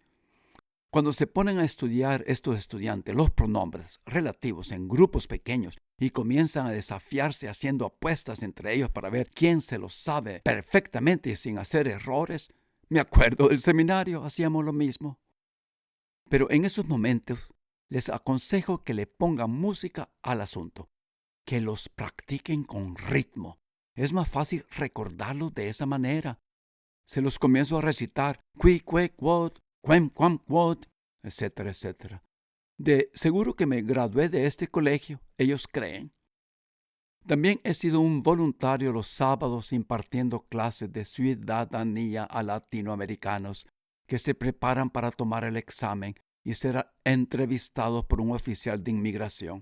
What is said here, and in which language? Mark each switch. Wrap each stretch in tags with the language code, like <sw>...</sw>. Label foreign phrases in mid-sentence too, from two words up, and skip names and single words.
<es>Cuando se ponen a estudiar estos estudiantes los pronombres relativos en grupos pequeños y comienzan a desafiarse haciendo apuestas entre ellos para ver quién se los sabe perfectamente y sin hacer errores, me acuerdo del seminario, hacíamos lo mismo. Pero en esos momentos les aconsejo que le pongan música al asunto, que los practiquen con ritmo. Es más fácil recordarlos de esa manera. Se los comienzo a recitar,</es> <la>qui, que, quod, quem, quam, quod,</la> <es>etcétera, etcétera. De seguro que me gradué de este colegio, ellos creen. También he sido un voluntario los sábados impartiendo clases de ciudadanía a latinoamericanos que se preparan para tomar el examen y ser entrevistados por un oficial de inmigración.</es>